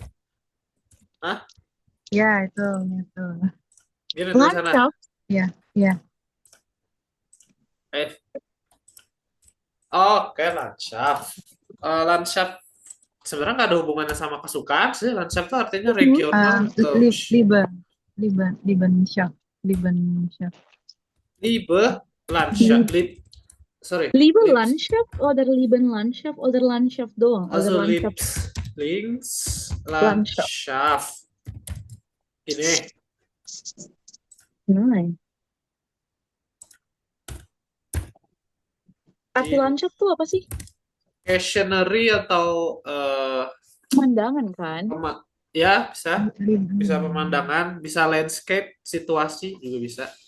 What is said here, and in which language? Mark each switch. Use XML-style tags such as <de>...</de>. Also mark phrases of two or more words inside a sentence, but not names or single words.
<id>Ya, itu. Gini tulisannya. Ya. Oke, Landschaft. Landschaft sebenarnya nggak ada hubungannya sama kesukaan sih. Landschaft itu artinya regional. Liebenschaft.</id> <de>Liebe Landschaft oder Lieben Landschaft oder Landschaft doang?</de> <id>Also Landschaft. Landschaft. Ini. Nice. Arti Landschaft tuh apa sih? Scenery atau pemandangan kan? Ya, bisa pemandangan, bisa landscape, situasi juga bisa.</id>